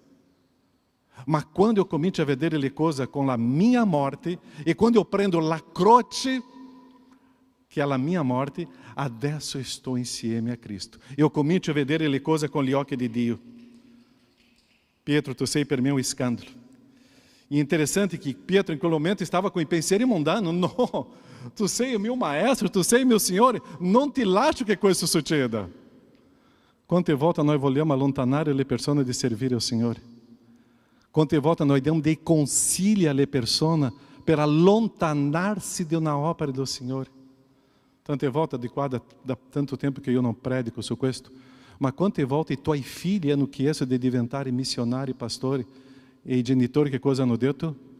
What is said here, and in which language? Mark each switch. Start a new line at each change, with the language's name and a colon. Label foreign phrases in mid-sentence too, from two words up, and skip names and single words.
Italian: Ma quando eu comincio a vedere le cose con la mia morte e quando eu prendo la croce, che è la mia morte, adesso estou insieme a Cristo. Eu comincio a vedere le cose con gli occhi di Dio. Pietro, tu sei per me um scandalo.
Portuguese: E interessante que Pietro, em aquele momento, estava com o pensiero mundano.
Italian: Não, tu sei
Portuguese: o meu
Italian: maestro, tu sei
Portuguese: meu Senhor, não te
Italian: lascio che questo succeda. Quante volte noi vogliamo allontanare le persone di servire al Signore? Quante volte noi diamo dei consigli alle persone per allontanarsi di una opera del Signore? Tante volte, da tanto tempo che io non predico su questo, ma quante volte i tuoi figli hanno chiesto di diventare missionari, pastori, e i genitori che cosa hanno detto?